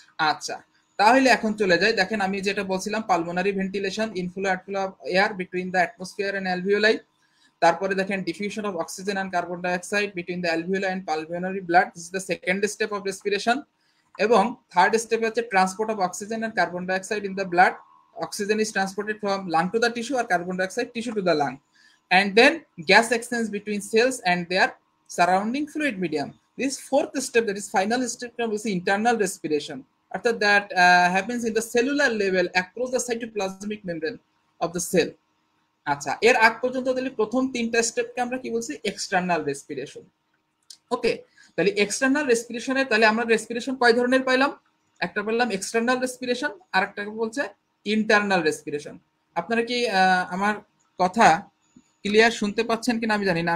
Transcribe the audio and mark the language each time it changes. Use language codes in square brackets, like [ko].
[bn] আচ্ছা, তাহলে এখন চলে যাই। দেখেন আমি যেটা বলছিলাম, [en] Pulmonary ventilation, inflow outflow of air between the atmosphere and alveoli. [bn] তারপরে দেখেন [en] Diffusion of oxygen and carbon dioxide between the alveoli and pulmonary blood, this is the second step of respiration. এবং third step হচ্ছে transport of oxygen and carbon dioxide in the blood. Oxygen is transported from lung to the tissue আর carbon dioxide tissue to the lung. And then gas exchange between cells and their surrounding fluid medium. This fourth step, that is final step, is internal respiration. After that happens in the cellular level across the cytoplasmic membrane of the cell. [bn] আচ্ছা, এর আগ পর্যন্ত তাহলে প্রথম তিনটা স্টেপকে আমরা কি বলছি? External respiration. ওকে, তাহলে এক্সটার্নাল রেসপিরেশনে তাহলে আমরা রেসপিরেশন কয় ধরনের পাইলাম? একটা বললাম এক্সটার্নাল রেসপিরেশন, আর একটা বলছে ইন্টারনাল রেসপিরেশন। আপনারা কি আমার কথা ক্লিয়ার শুনতে পাচ্ছেন কিনা আমি জানি না।